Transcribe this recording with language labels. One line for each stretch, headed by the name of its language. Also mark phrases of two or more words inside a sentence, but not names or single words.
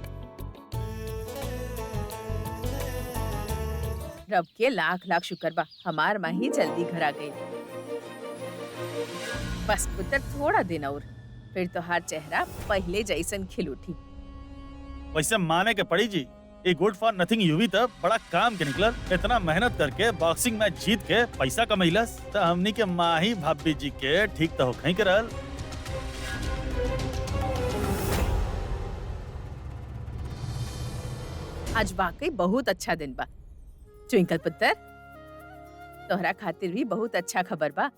Bhojpuri: रब के लाख लाख शुक्र बा, हमार माही जल्दी घर आ गई। बस पुत्र थोड़ा दिन और, फिर तो हर चेहरा पहले जैसन खिल उठी। वैसे माने के पड़ी जी,
English: a good for nothing
Bhojpuri: यूवी तब बड़ा काम के निकलल। इतना मेहनत करके
English: boxing match
Bhojpuri: जीत के पैसा कमैलस, तो हमनी के माही भाभी जी के ठीक तो होखई करल। आज वाकई बहुत अच्छा दिन बा ट्विंकल पुत्र, तोहरा खातिर भी बहुत अच्छा खबर बा।